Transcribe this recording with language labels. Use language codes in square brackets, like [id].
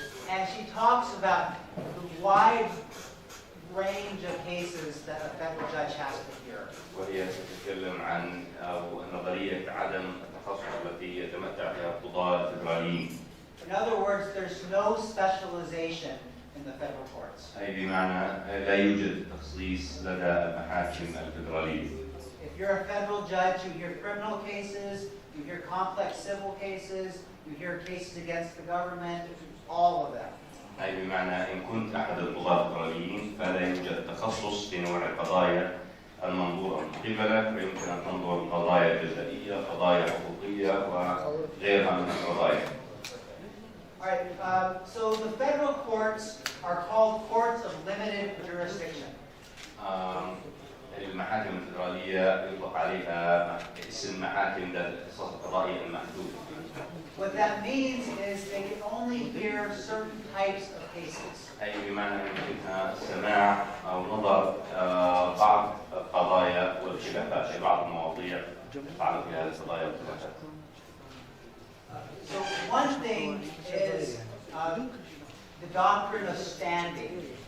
[en] And she talks about the wide range of cases that a federal judge has to hear. [ar] وهي تتكلم عن نظرية عدم التخصص التي يتمتع بها القضاة الفدراليين. [en] In other words, there's no specialization in the federal courts. [ar] أي بمعنى لا يوجد تخصيص لدى المحاكم الفدرالية. [en] If you're a federal judge, you hear criminal cases, you hear complex civil cases, you hear cases against the government, all of them. [ar] أي بمعنى إن كنت أحد القضاة الفدراليين فلا يوجد تخصص في نوع القضايا المنظورة من قبلك، ويمكن أن تنظر قضايا جزائية، قضايا حقوقية وغيرها من القضايا. [en] All right, so the federal courts are called courts of limited jurisdiction. [ar] المحاكم الفدرالية يطلق عليها اسم محاكم ذات الاختصاص القضائي المحدود. [en] What that means is they can only hear certain types of cases. [ar] أي بمعنى يمكنها سماع أو نظر بعض القضايا والخلافات في بعض المواضيع تتعلق بهذه القضايا والخلافات. [en] So one thing is the doctrine of standing.